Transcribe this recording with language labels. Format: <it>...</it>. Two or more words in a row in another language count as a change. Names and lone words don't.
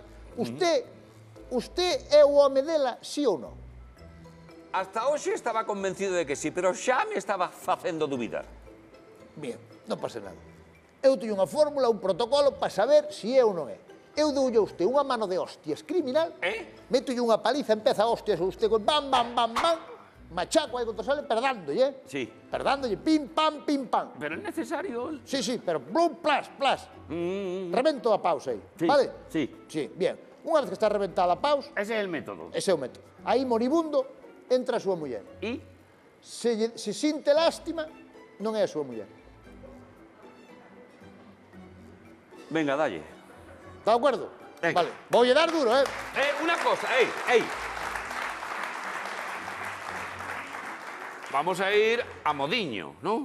<gl>Usted é o home dela, sí ou non? Hasta hoxe estaba convencido de que sí, pero xa me estaba facendo dubidar. Bien, non pasa nada. Eu teño unha fórmula, un protocolo para saber se é ou non é. Eu doulle a usted unha mano de hostias criminal, metolle unha paliza, empeza a hostias a usted con bam, bam, bam, bam, machaco aí contra sale, perdándolle, Sí. Perdándolle, pim, pam, pim, pam.</gl> <es>Pero es necesario...</es> <gl>Sí, pero blum, plas, plas. Revento a pausa aí, Sí, vale? sí. Sí, bien. Unha vez que está reventada a pausa,</gl> <es>Ese es el método.</es> <gl>ese é o método. Aí, moribundo, entra a súa muller.</gl> <es>¿Y?</es> <gl>Se sinte lástima, non é a súa muller. Venga, dalle. Está de acordo? Venga. Vale, voulle dar duro,</gl> <es>Una cosa, ey. Vamos a ir a Modiño, ¿no?</es>